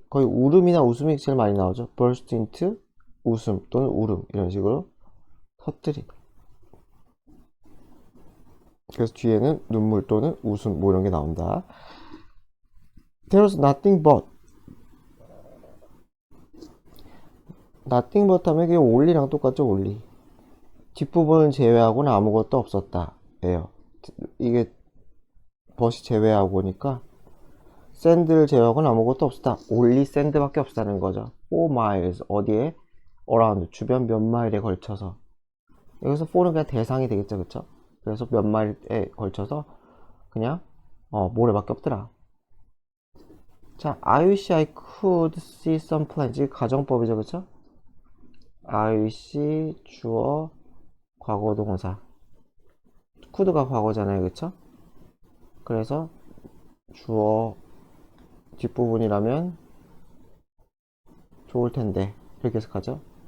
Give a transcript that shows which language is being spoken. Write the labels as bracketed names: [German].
[Korean] 거의 울음이나 웃음이 제일 많이 나오죠. [English] burst into, [Korean] 웃음 또는 울음, 이런 식으로 터뜨리다. 그래서 뒤에는 눈물 또는 웃음 뭐 이런 게 나온다. [English] There was nothing but [Korean] 하면 이게 only랑 똑같죠. [English] only. [Korean] 뒷부분을 제외하고는 아무것도 없었다 예요. 이게 but이 제외하고니까 sand를 제외하고는 아무것도 없었다. only sand밖에 없다는 거죠. [English] 4 miles 어디에? [Korean] around 주변 몇 마일에 걸쳐서. 여기서 4는 그냥 대상이 되겠죠. 그쵸? 그래서 몇 마일에 걸쳐서 그냥 모래밖에 없더라. [English] 자, I wish I could see some plants. [Korean] 이게 가정법이죠. 그쵸? [English] I wish [Korean] 주어 과거 동사. could가 과거잖아요. 그쵸? 그래서 주어 뒷부분이라면 좋을 텐데 이렇게 해석하죠.